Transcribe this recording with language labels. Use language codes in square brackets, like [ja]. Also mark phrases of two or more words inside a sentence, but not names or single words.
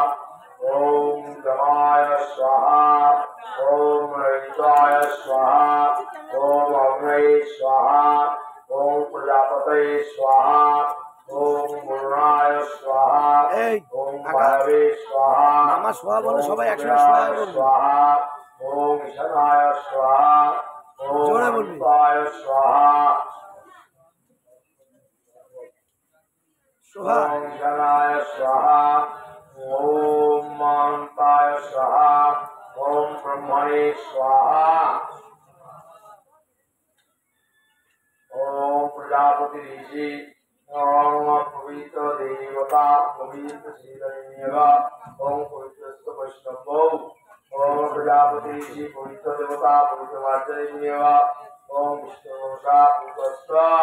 [sa] ओम दमाय स्वाहा ओम रहिताय स्वाहा ओम अग्नये स्वाहा ओम प्रजापतये स्वाहा ओम गुरुणाय स्वाहा ओम भैरवे स्वाहा [bn] আমার সোহা বলে সবাই [sa] ओम [bn] একসাথে সোহা [sa] प्रियाय [bn] বলবে। [sa] स्वाहा ओम ईशानाय स्वाहा ओम [bn] জোরে বলবি। [sa] अमृताय स्वाहा সোহা ओम शनाय स्वाहा ओम महांताय स्वाहा ओम ब्रह्मणे स्वाहा ओम प्रजापति ऋषि ओम पवित्र देवता पवित्र श्रीरण्यगा ओम पवित्र वैष्णव ओम प्रजापति ऋषि पवित्र देवता पवित्र मार्जन्यगा ओम विष्णुसा पवित्र